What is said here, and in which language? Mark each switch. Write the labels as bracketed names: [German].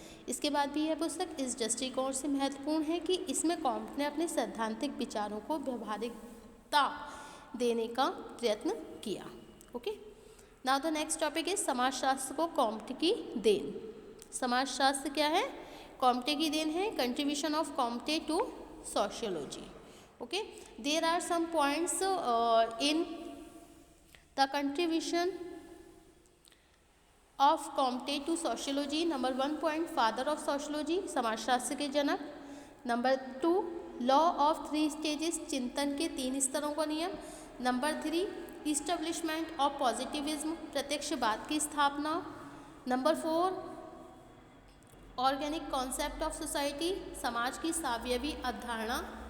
[Hindi] इसके बाद भी यह पुस्तक इस दृष्टिकोण से महत्वपूर्ण है कि इसमें कॉम्टे ने अपने सैद्धांतिक विचारों को व्यवहारिकता देने का प्रयत्न किया। [English] okay, now the next topic is [Hindi] समाजशास्त्र को कॉम्टे की देन। समाजशास्त्र क्या है? कॉम्टे की देन है। [English] Contribution of Comte to sociology. Okay, there are some points in the contribution of Comte to sociology. Number 1 point, father of sociology, [Hindi] समाजशास्त्र के जनक. [English] Number 2, law of 3 stages, [Hindi] चिंतन के 3 स्तरों का नियम. [English] Number 3, establishment of positivism, [Hindi] प्रत्यक्षवाद की स्थापना. [English] Number 4, organic concept of society, [Hindi] समाज की सावयवी अवधारणा.